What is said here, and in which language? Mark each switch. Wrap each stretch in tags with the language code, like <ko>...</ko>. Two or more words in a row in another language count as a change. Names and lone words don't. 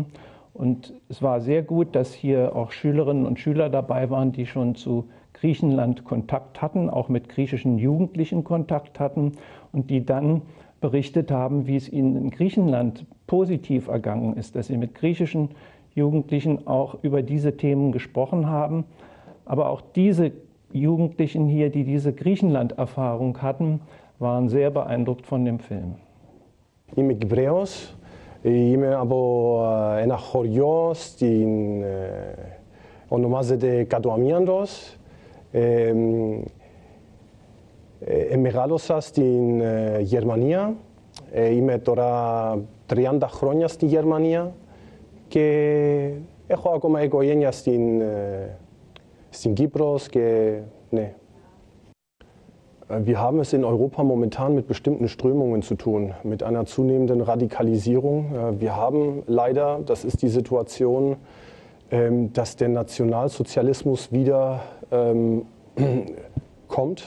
<de>Und es war sehr gut, dass hier auch Schülerinnen und Schüler dabei waren, die schon zu Griechenland Kontakt hatten, auch mit griechischen Jugendlichen Kontakt hatten und die dann berichtet haben, wie es ihnen in Griechenland positiv ergangen ist, dass sie mit griechischen Jugendlichen auch über diese Themen gesprochen haben. Aber auch diese Jugendlichen hier, die diese Griechenland-Erfahrung hatten, waren sehr beeindruckt von dem Film.</de> <el>Είμαι Κυπρέος, είμαι από ένα χωριό ονομάζεται Κατοαμίαντος. Μεγάλωσα στην Γερμανία, είμαι τώρα 30 χρόνια στη Γερμανία και έχω ακόμα οικογένεια στην Κύπρο και ναι.</el> <de>Wir haben es in Europa momentan mit bestimmten Strömungen zu tun, mit einer zunehmenden Radikalisierung. Wir haben leider, das ist die Situation, dass der Nationalsozialismus wieder kommt.</de>